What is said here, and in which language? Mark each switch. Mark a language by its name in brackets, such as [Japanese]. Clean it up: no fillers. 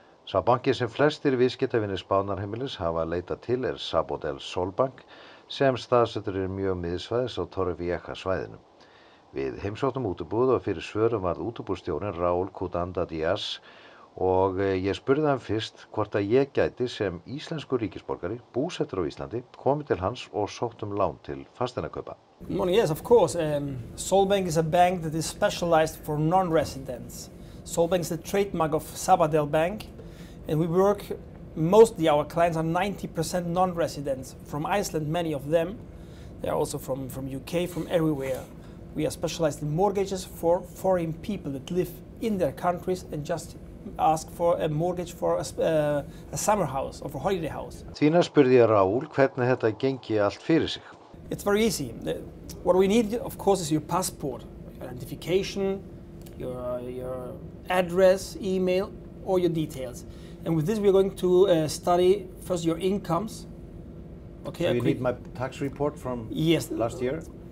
[Icelandic] Sá banki sem flestir viðskiptavinir Spánarheimilis hafa leitað til er Sabadell Solbank, sem staðsettur mjög miðsvæðis á Torrevieja svæðinu. Við heimsóttum útibúið og fyrir svörum varð útibússtjórinn Raúl Cudanda Díaz og ég spurði hann fyrst hvort að ég gæti sem íslenskur ríkisborgari búsettur á Íslandi komið til hans og sótt lán til fasteignakaupa. [English] Yes, of course. Solbank is a bank that is specialized for non-residents. Solbank is the trademark of Sabadell Bank, and we work mostly, our clients are 90% non-residents from Iceland, many of them. They are also from UK, from everywhere. We are specialized in mortgages for foreign people that live in their countries and just ask for a mortgage for a summer house or for a holiday house. [Icelandic] Þína spurði ég Raúl hvernig þetta gengi allt fyrir sig. [English] It's very easy. What we need, of course, is your passport, your identification, your address, email, or your details. And with this, we are going to study first your incomes. Okay. So you need my tax report from last year?